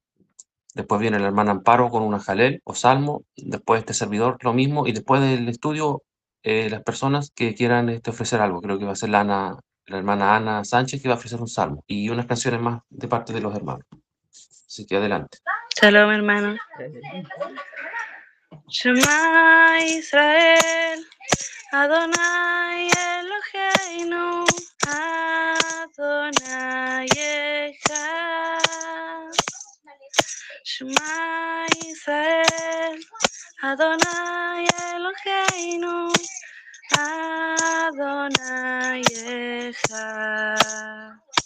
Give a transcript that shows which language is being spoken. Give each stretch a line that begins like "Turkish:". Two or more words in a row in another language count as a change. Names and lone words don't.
Spanish: Después viene la hermana Amparo con una jalel o salmo. Después este servidor, lo mismo. Y después del estudio, las personas que quieran ofrecer algo. Creo que va a ser la hermana Ana Sánchez, que va a ofrecer un salmo. Y unas canciones más de parte de los hermanos. Así que adelante. Shalom, hermano.
Hebrew: שמע ישראל, אדוני אלוהינו, אדוני אחד. שמע ישראל, אדוני אלוהינו, אדוני אחד.